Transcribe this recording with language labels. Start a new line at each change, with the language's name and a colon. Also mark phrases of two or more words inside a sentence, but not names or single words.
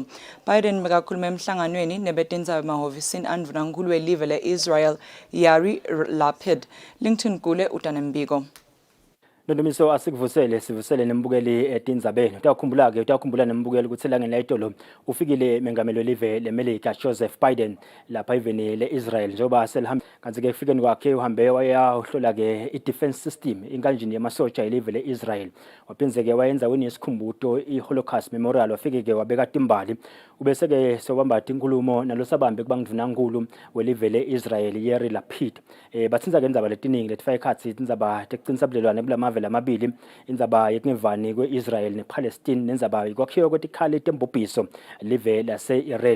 Swati: Biden bekakhuluma emhlanganweni nebetindzaba emahhovisini andvunankulu welive le-Israel Yair Lapid. LinkedIn kule utanembiko. Nondomiso sivusele nembukeli etindzabeni. Utakhumbula nembukeli ukuthi langeni layitolo ufikile mengameli welive leMelika Joseph Biden lapha iveni le-Israel njengoba selihamba kanti ke kufikeni kwakhe uhambe wayahlola ke i-defense system inkanjini yamasotsha elive le-Israel. Waphinze ke wayenza yesikhumbuzo i-Holocaust Memorial wafike ke wabeka timbali ubese ke sobamba inkulumo nalosabambe kubangdunankulu welive le-Israel Yair Lapid. Bathinza ke indzaba letiningi letifaka ikhatsi tindzaba tekucinisabelelwane kulamave lamabili indzaba yekungevani kwe-Israel ne-Palestine nendzaba yokwakhiwa kwetikhali tembubhiso live lase-Iran.